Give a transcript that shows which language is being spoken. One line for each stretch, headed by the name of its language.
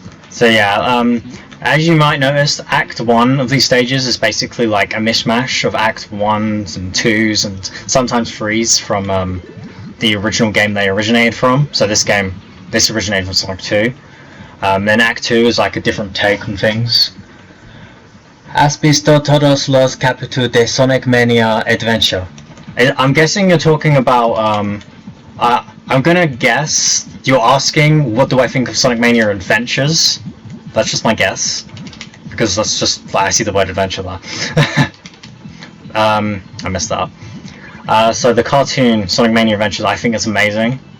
English: So yeah, as you might notice, Act 1 of these stages is basically like a mishmash of Act 1s and 2s and sometimes 3s from the original game they originated from. So this originated from Sonic 2. Then Act 2 is like a different take on things.
Spanish: Has visto todos los capítulos de Sonic Mania Adventure.
English: I'm guessing you're talking about, I'm gonna guess you're asking what do I think of Sonic Mania Adventures. That's just my guess, because that's just, I see the word adventure there. I messed that up. So the cartoon Sonic Mania Adventures, I think it's amazing.